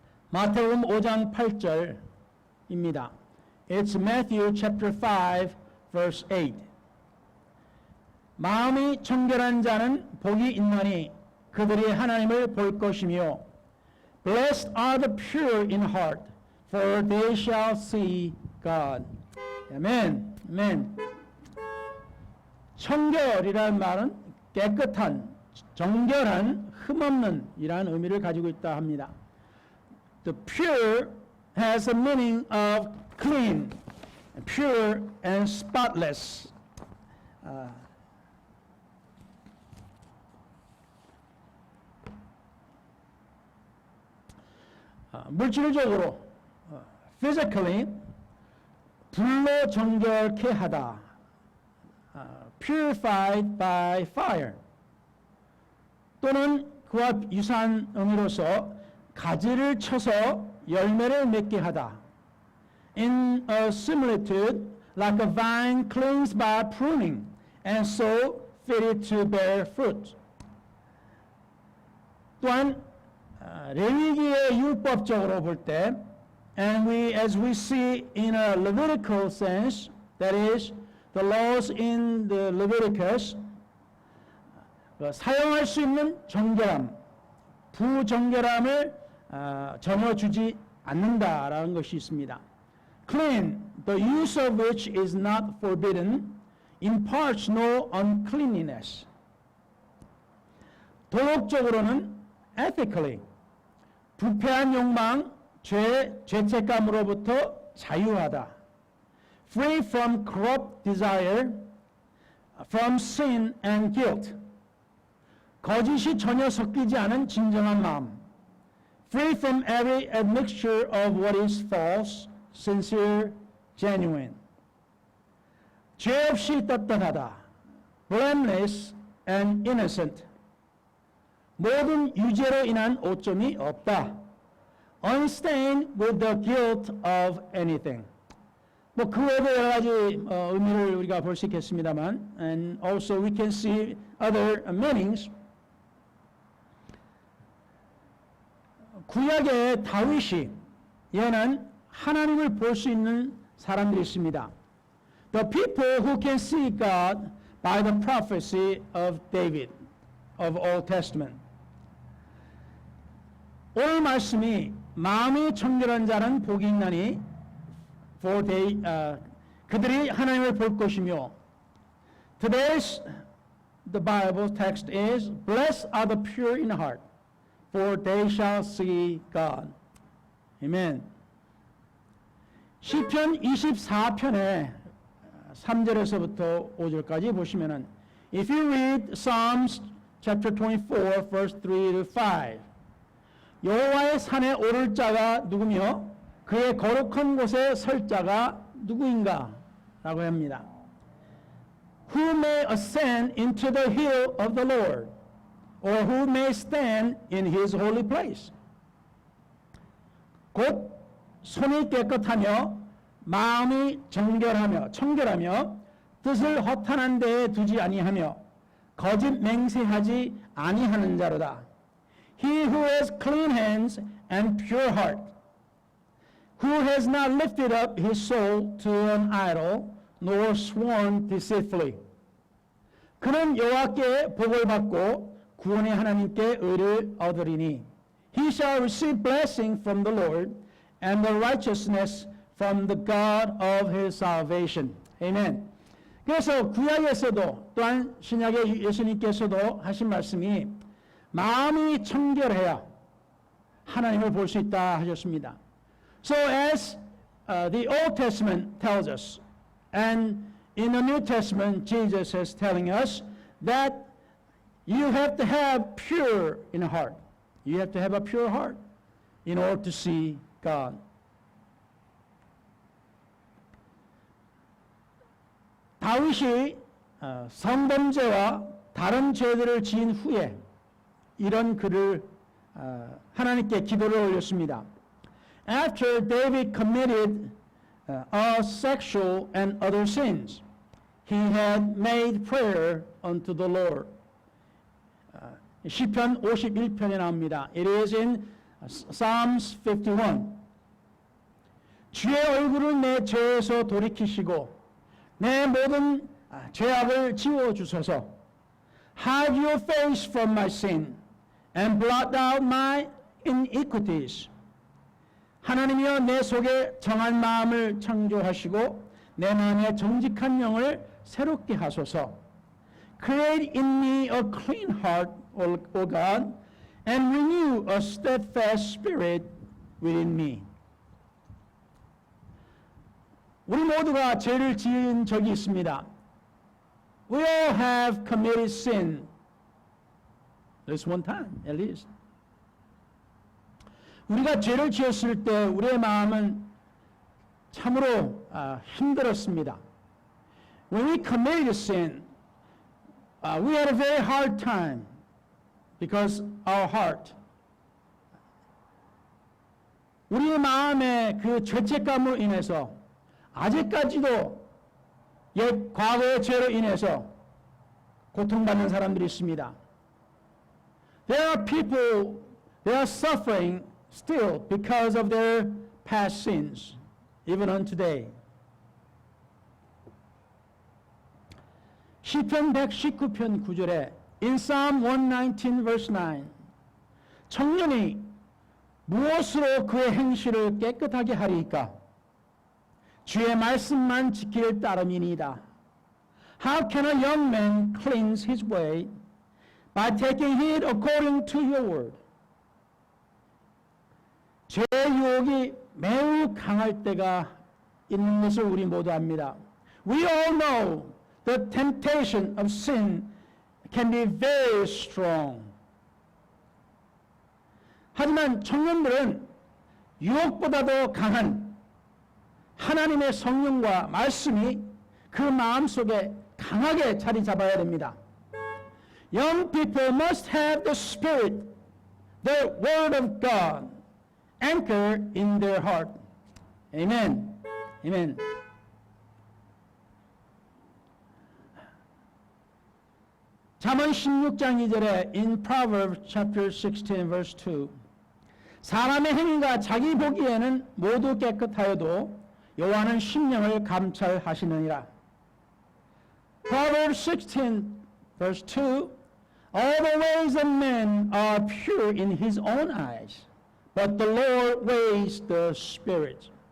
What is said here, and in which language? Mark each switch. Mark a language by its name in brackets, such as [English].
[Korean] 마태복음 5장 8절입니다. [English] It's Matthew chapter 5 verse 8. [Korean] 마음이 청결한 자는 복이 있나니 그들이 하나님을 볼 것이며 [English] Blessed are the pure in heart, for they shall see God. [Korean] 아멘. 아멘. 청결이라는 말은 깨끗한, 정결한, 흠없는 이라는 의미를 가지고 있다 합니다. [English] The pure has a meaning of clean, pure and spotless. [Korean] 물질적으로 physically 불로 정결케 하다. [English] purified by fire. [Korean] 또는 그와 유사한 의미로서 가지를 쳐서 열매를 맺게 하다. [English] In a similitude, like a vine cleansed by pruning, and so fitted to bear fruit. [Korean] 또한 레위기의 율법적으로 볼 때, [English] and as we see in a Levitical sense, that is, the laws in the Leviticus, [Korean] 사용할 수 있는 정결함, 부정결함을 전혀 주지 않는다라는 것이 있습니다. [English] Clean, the use of which is not forbidden, imparts no uncleanliness. [Korean] 도덕적으로는 ethically, 부패한 욕망, 죄책감으로부터 자유하다. [English] Free from corrupt desire, from sin and guilt. [Korean] 거짓이 전혀 섞이지 않은 진정한 마음. [English] Free from every admixture of what is false, sincere, genuine. [Korean] 죄 없이 떳떳하다. [English] Blameless and innocent. [Korean] 모든 유죄로 인한 오점이 없다. [English] Unstained with the guilt of anything. [Korean] 그 외에도 여러 가지 의미를 우리가 볼 수 있겠습니다만, [English] and also we can see other meanings. [Korean] 구약의 다윗이 예언한 하나님을 볼 수 있는 사람들이 있습니다. [English] The people who can see God by the prophecy of David of Old Testament. [Korean] 오늘 말씀이 마음이 청결한 자는 복이 있나니 [English] for they, [Korean] 그들이 하나님을 볼 것이며 [English] Today's the Bible text is Blessed are the pure in heart, for they shall see God. Amen. [Korean] 시편 24편의 3절에서부터 5절까지 보시면은 [English] If you read Psalms chapter 24 verse 3 to 5 [Korean] 여호와의 산에 오를 자가 누구며 그의 거룩한 곳에 설 자가 누구인가? 라고 합니다. [English] Who may ascend into the hill of the Lord, or who may stand in his holy place? [Korean] 곧 손이 깨끗하며 마음이 청결하며 뜻을 허탄한 데에 두지 아니하며 거짓 맹세하지 아니하는 자로다. [English] He who has clean hands and pure heart, who has not lifted up his soul to an idol, nor sworn deceitfully. [Korean] 그는 여호와께 복을 받고 구원의 하나님께 의를 얻으리니. [English] He shall receive blessing from the Lord, and the righteousness from the God of his salvation. Amen. [Korean] 그래서 구약에서도 또한 신약의 예수님께서도 하신 말씀이 마음이 청결해야 하나님을 볼 수 있다 하셨습니다. [English] So as the Old Testament tells us, and in the New Testament Jesus is telling us that you have to have pure in heart. You have to have a pure heart in order to see God. [Korean] 다윗이 성범죄와 다른 죄들을 지은 후에 이런 글을 하나님께 기도를 올렸습니다. [English] After David committed sexual and other sins, he had made prayer unto the Lord. [Korean] 시편 51편에 나옵니다. [English] It is in Psalms 51. [Korean] 주의 얼굴을 내 죄에서 돌이키시고 내 모든 죄악을 지워주소서. [English] Hide your face from my sin and blot out my iniquities. [Korean] 하나님이여 내 속에 정한 마음을 창조하시고 내 마음에 정직한 영을 새롭게 하소서. [English] Create in me a clean heart, O God, and renew a steadfast spirit within me. [Korean] 우리 모두가 죄를 지은 적이 있습니다. [English] We all have committed sin. There's one time, at least. [Korean] 우리가 죄를 지었을 때 우리의 마음은 참으로 힘들었습니다. [English] When we committed sin, we had a very hard time because our heart. [Korean] 우리의 마음의 그 죄책감으로 인해서 아직까지도 옛 과거의 죄로 인해서 고통받는 사람들이 있습니다. [English] There are people, they are suffering still because of their past sins, even on today. [Korean] 시편 119편 9절에 [English] In Psalm 119 verse 9 [Korean] 청년이 무엇으로 그의 행실을 깨끗하게 하리이까? 주의 말씀만 지킬 따름이니이다. [English] How can a young man cleanse his way? By taking heed according to your word. [Korean] 죄의 유혹이 매우 강할 때가 있는 것을 우리 모두 압니다. [English] We all know the temptation of sin can be very strong. [Korean] 하지만 청년들은 유혹보다도 강한 하나님의 성령과 말씀이 그 마음속에 강하게 자리 잡아야 됩니다. [English] Young people must have the Spirit, the Word of God, anchored in their heart. Amen. Amen. [Korean] 잠언 16장 2절에 [English] in Proverbs chapter 16 verse 2 [Korean] 사람의 행위가 자기 보기에는 모두 깨끗하여도 여호와는 심령을 감찰하시느니라. [English] Proverbs 16 verse 2 All the ways of men are pure in his own eyes, but the Lord weighs the spirit.